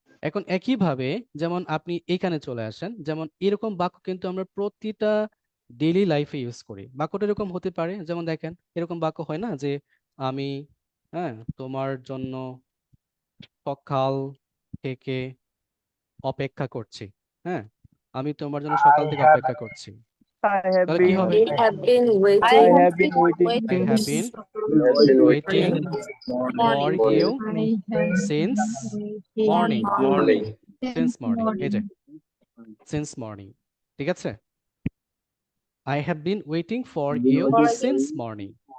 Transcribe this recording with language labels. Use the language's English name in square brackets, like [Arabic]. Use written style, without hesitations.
[Bangla] এখন একইভাবে যেমন আপনি এখানে চলে আসেন, যেমন এরকম বাক্য কিন্তু আমরা প্রতিটা ডেইলি লাইফে ইউজ করি। বাক্যটা এরকম হতে পারে, যেমন দেখেন এরকম বাক্য হয় না যে আমি তোমার জন্য সকাল থেকে অপেক্ষা করছি। হ্যাঁ, আমি তোমার জন্য সকাল থেকে অপেক্ষা করছি। [English] I have [Bangla] তাহলে কি [English] been [Bangla] হবে? [English] have been I waiting have been waiting I have been waiting for you since morning. Since morning, [Bangla] এই যে [English] since morning, [Bangla] ঠিক আছে? [English] I have been waiting for you since morning.